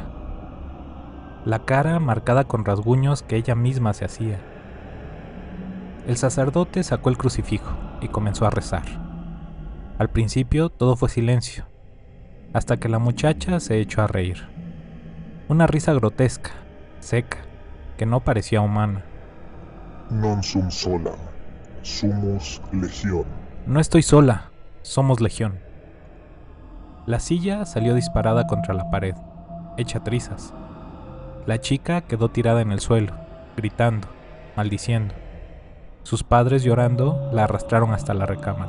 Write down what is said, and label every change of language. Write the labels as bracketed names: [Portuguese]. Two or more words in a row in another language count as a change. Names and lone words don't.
[Spanish] La cara marcada con rasguños que ella misma se hacía. El sacerdote sacó el crucifijo y comenzó a rezar. Al principio todo fue silencio, hasta que la muchacha se echó a reír. Una risa grotesca, seca, que no parecía humana. [Latin] Non sum sola, sumus legión. [Spanish] No estoy sola, somos legión. La silla salió disparada contra la pared, hecha trizas. La chica quedó tirada en el suelo, gritando, maldiciendo. Sus padres, llorando, la arrastraron hasta la recámara.